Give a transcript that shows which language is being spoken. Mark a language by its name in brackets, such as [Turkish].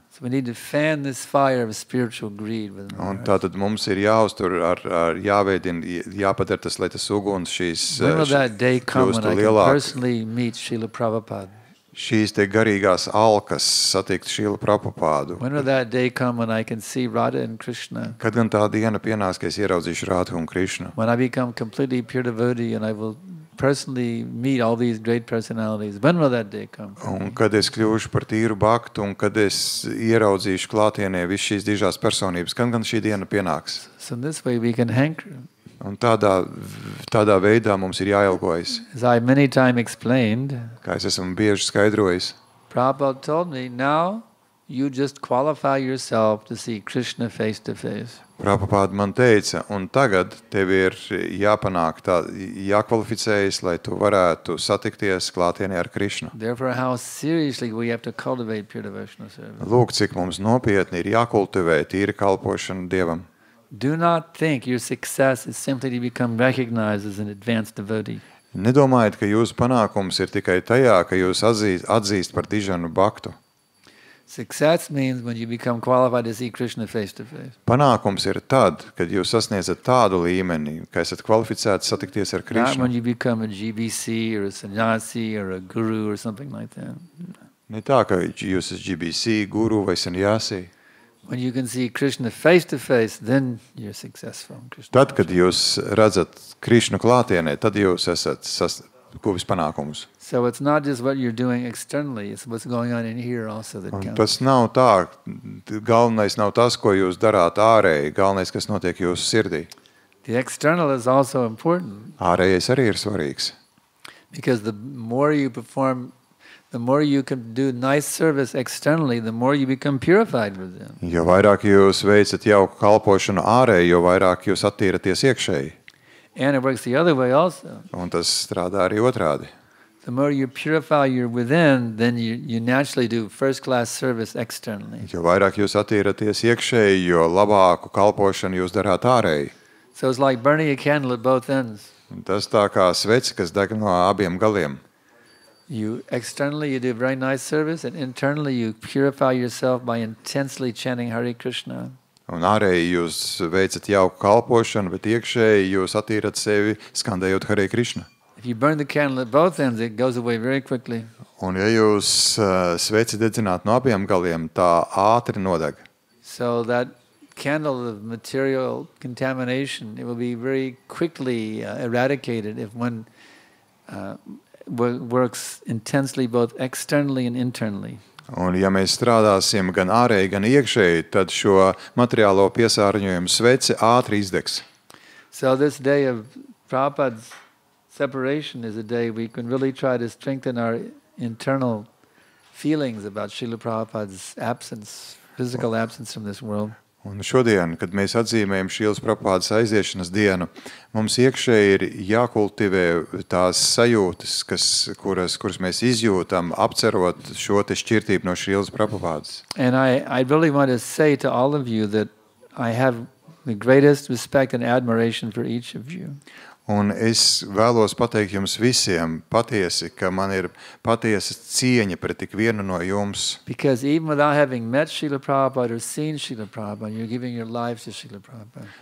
[English] so we need to fan this fire of spiritual greed within our [Latvian] Un [English] hearts. [Latvian] tātad mums ir jāuztur, jāveidina, jāpadara tas, lai tas uguns [English] When will that day come when [Latvian] kļūstu [English] I can [Latvian] lielāk. [English] personally meet Srila Prabhupada? [Latvian] Šīs garīgās alkas satikt Šīlu Prabhupādu. [English] When will that day come when I can see Radha and Krishna? [Latvian] Kad gan tā diena pienāks, ka es ieraudzīšu Rādhu un Krišnu? [English] When I become completely pure devotee and I will personally meet all these great personalities. When will that day come? [Latvian] Un kad es kļūšu par tīru baktu un kad es ieraudzīšu klātienē visu šīs dižās personības, kad gan šī diena pienāks? [English] So in this way we can hanker. [Latvian] Un tādā veidā mums ir jāilgojas. [English] As I many times explained, [Latvian] Kā es esmu bieži skaidrojis, [English] Prabhupada told me, now you just qualify yourself to see Krishna face to face. [Latvian] Prabhupāda man teica, un tagad tev ir jāpanāk jākvalificējas, lai tu varētu satikties klātienē ar Krišnu. [English] Therefore, how seriously we have to cultivate pure devotional service. [Latvian] Lūk, cik mums nopietni ir jākultivē tīra kalpošana Dievam. [English] Do not think your success is simply to become recognized as an advanced devotee. [Latvian] Nedomājiet, ka jūsu panākums ir tikai tajā, ka jūs atzīst par dižanu baktu. [English] Success means when you become qualified to see Krishna face to face. [Latvian] Panākums ir tad, kad jūs sasniedzat tādu līmeni, ka esat kvalificēti satikties ar [English] Not when [Latvian] Krišnu. [English] you become a GBC or a sannyasi or a guru or something like that. [Latvian] Ne tā, ka jūs esat GBC, guru vai sanjāsi. [English] When you can see Krishna face to face, then you're successful. Krishna [Latvian] Tad, kad jūs redzat Krišnu klātienē, tad jūs esat guvis panākumus. [English] So it's not just what you're doing externally, it's what's going on in here also that [Latvian] Un [English] counts. [Latvian] tas nav tā, galvenais nav tas, ko jūs darāt ārēji, galvenais, kas notiek jūsu sirdī. [English] The external is also important [Latvian] Ārējais arī ir svarīgs. [English] because the more you perform, the more you can do nice service externally, the more you become purified within. [Latvian] Jo vairāk jūs veicat jauku kalpošanu ārēji, jo vairāk jūs attīraties iekšēji. [English] And it works the other way also. [Latvian] Un tas strādā arī otrādi. [English] The more you purify your within, then you naturally do first-class service externally. [Latvian] Jo vairāk jūs attīraties iekšēji, jo labāku kalpošanu jūs darāt ārēji. [English] So it's like burning a candle at both ends. [Latvian] Un tas tā kā sveci, kas deg no abiem galiem. [English] You externally you do very nice service, and internally you purify yourself by intensely chanting Hare Krishna. [Latvian] Un ārēji jūs veicat jauku kalpošanu, bet iekšēji jūs attīrat sevi skandējot Hare Krishna. [English] If you burn the candle at both ends, it goes away very quickly. [Latvian] Un ja jūs sveci dedzināt no abiem galiem, tā ātri nodeg. [English] So that candle of material contamination, it will be very quickly eradicated if one works intensely both externally and internally. [Latvian] Un ja mēs strādāsim gan ārēji, gan iekšēji, tad šo materiālo piesārņojumu sveci ātri izdegs. [English] So this day of Prabhupada's separation is a day we can really try to strengthen our internal feelings about Srila Prabhupada's absence, physical absence from this world. [Latvian] Un šodien, kad mēs atzīmējam Šrīlas Prabhupādas aiziešanas dienu, mums iekšēji ir jākultivē tās sajūtas, kuras mēs izjūtam, apcerot šo te šķirtību no Šrīlas Prabhupādas. [English] And I really want to say to all of you that I have the greatest respect and admiration for each of you. [Latvian] Un es vēlos pateikt jums visiem patiesi, ka man ir patiesa cieņa pret tik vienu no jums. [English] Because even without having met Srila Prabhupada or seen Srila Prabhupada, you're giving your life to Srila Prabhupada.